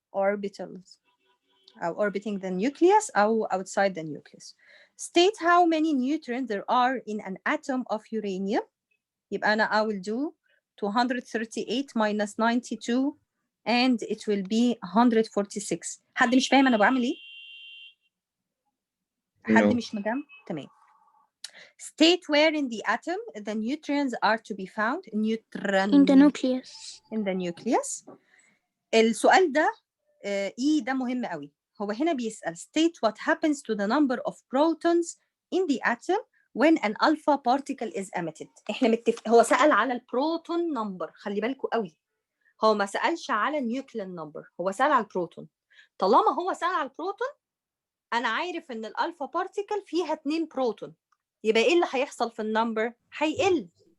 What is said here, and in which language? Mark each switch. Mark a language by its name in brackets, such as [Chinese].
[English] Orbitals. أو orbiting the nucleus أو outside the nucleus. State how many neutrons there are in an atom of uranium. [Arabic] يبقى أنا [English] I will do 238 minus 92 and it will be 146. [Arabic] حد مش فاهم أنا بعمل إيه؟ حد مش مجمع؟ تمام. [English] State where in the atom the neutrons are to be found. Neutron. in the nucleus. In the nucleus. [Arabic] السؤال ده ده مهم قوي. هو هنا بيسأل [English] state what happens to the number of protons in the atom when an alpha particle is emitted. [Arabic] احنا هو سأل على البروتون نمبر، خلي بالكم قوي. هو ما سألش على النيوكلين نمبر، هو سأل على البروتون. طالما هو سأل على البروتون، انا عارف ان الالفا بارتيكل فيها 2 بروتون، يبقى ايه اللي هيحصل في النمبر؟ هيقل.